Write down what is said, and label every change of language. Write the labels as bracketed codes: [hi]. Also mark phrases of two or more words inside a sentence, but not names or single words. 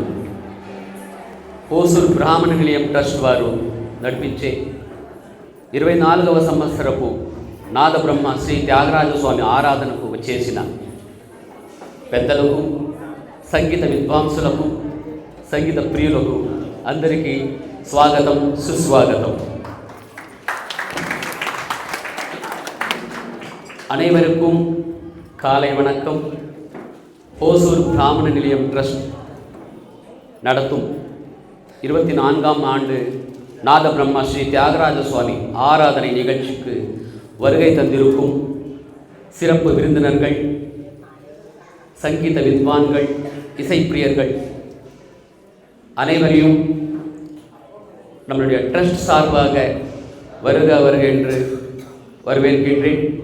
[te] ఓసూరు బ్రాహ్మణ నిలయం ట్రస్ట్ వారు నడిపించే 24వ సంవత్సరపు నాదబ్రహ్మ శ్రీ త్యాగరాజ స్వామి ఆరాధనకు వచ్చేసిన పెద్దలకు, సంగీత విద్వాంసులకు, సంగీత ప్రియులకు అందరికీ స్వాగతం, సుస్వాగతం. [ta] அனைவருக்கும் காலை வணக்கம். ஓசூர் பிராமண நிலையம் ட்ரஸ்ட் நடத்தும் 24ஆம் ஆண்டு நாத பிரம்மா ஸ்ரீ தியாகராஜ சுவாமி ஆராதனை நிகழ்ச்சிக்கு வருகை தந்திருக்கும் சிறப்பு விருந்தினர்கள், சங்கீத வித்வான்கள், இசைப்பிரியர்கள் அனைவரையும் நம்மளுடைய ட்ரஸ்ட் சார்பாக வருக வருக என்று வரவேற்கின்றேன்.